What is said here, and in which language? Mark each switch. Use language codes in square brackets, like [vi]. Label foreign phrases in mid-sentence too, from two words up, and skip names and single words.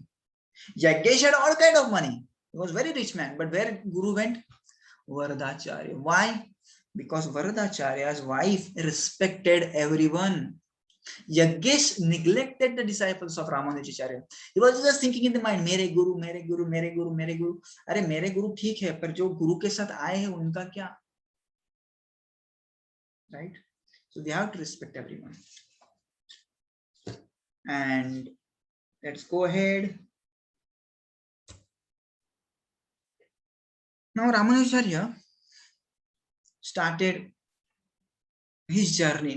[en] Yagyesh had all kind of money. He was very rich man. But where Guru went? Varadacharya. Why? Because Varadacharya's wife respected everyone. Yagyesh neglected the disciples of Ramanujacharya. He was just thinking in the mind, [hi] मेरे गुरु, मेरे गुरु, मेरे गुरु, मेरे गुरु. अरे मेरे गुरु ठीक है, पर जो गुरु के साथ आए हैं उनका क्या? [en] Right? So they have to respect everyone. And let's go ahead. Now Ramanujacharya started his journey.